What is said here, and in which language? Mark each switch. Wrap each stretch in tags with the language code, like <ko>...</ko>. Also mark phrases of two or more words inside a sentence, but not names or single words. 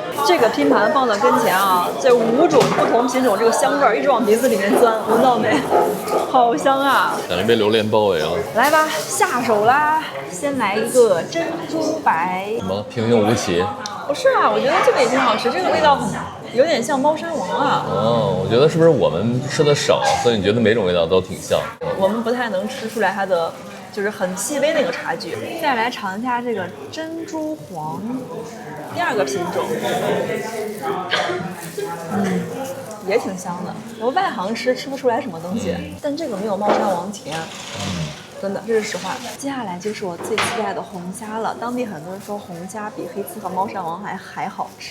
<zh>這個拼盤放到跟前啊，這5種不同品種這個香味一直往鼻子裡面鑽，聞到沒？好香啊！感覺被榴蓮包圍了。來吧，下手啦！先來一個珍珠白。什麼？平平無奇？不是啊，我覺得這個也挺好吃，這個味道有點像貓山王啊。哦，我覺得是不是我們吃的少，所以你覺得每種味道都挺像？我們不太能吃出來它的就是很細微那個差距。再來嘗一下這個珍珠黃，第2個品種，也挺香的。我外行吃不出來什麼東西，但這個沒有貓山王甜。真的，這是實話。接下來就是我最期待的紅蝦了。當地很多人說紅蝦比黑刺和貓山王還好吃。</zh>